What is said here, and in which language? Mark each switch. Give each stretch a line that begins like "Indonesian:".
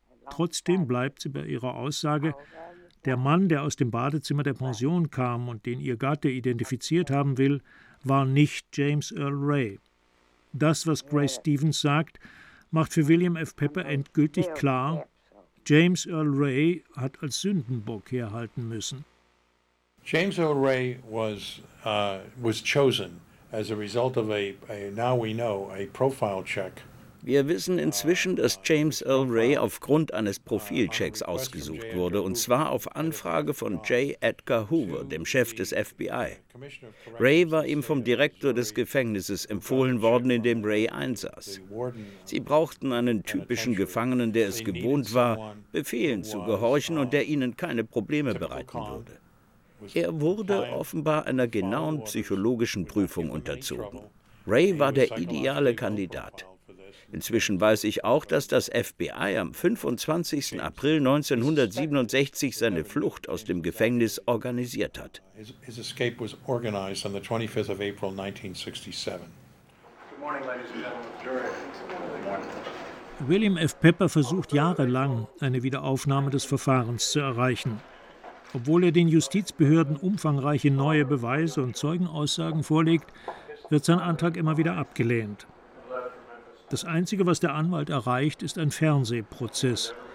German: Trotzdem bleibt sie bei ihrer Aussage, der Mann, der aus dem Badezimmer der Pension kam und den ihr Gatte identifiziert haben will, war nicht James Earl Ray. Das, was Grace Stevens sagt, macht für William F. Pepper endgültig klar, James Earl Ray hat als Sündenbock herhalten müssen.
English: James Earl Ray was chosen as a result of a now we know a profile check.
German: Wir wissen inzwischen, dass James Earl Ray aufgrund eines Profilchecks ausgesucht wurde, und zwar auf Anfrage von J. Edgar Hoover, dem Chef des FBI. Ray war ihm vom Direktor des Gefängnisses empfohlen worden, in dem Ray einsaß. Sie brauchten einen typischen Gefangenen, der es gewohnt war, Befehlen zu gehorchen und der ihnen keine Probleme bereiten würde. Er wurde offenbar einer genauen psychologischen Prüfung unterzogen. Ray war der ideale Kandidat. Inzwischen weiß ich auch, dass das FBI am 25. April 1967 seine Flucht aus dem Gefängnis organisiert hat.
English: His escape was organized on the 25th of April 1967.
German: William F. Pepper versucht jahrelang, eine Wiederaufnahme des Verfahrens zu erreichen. Obwohl er den Justizbehörden umfangreiche neue Beweise und Zeugenaussagen vorlegt, wird sein Antrag immer wieder abgelehnt. Das Einzige, was der Anwalt erreicht, ist ein Fernsehprozess.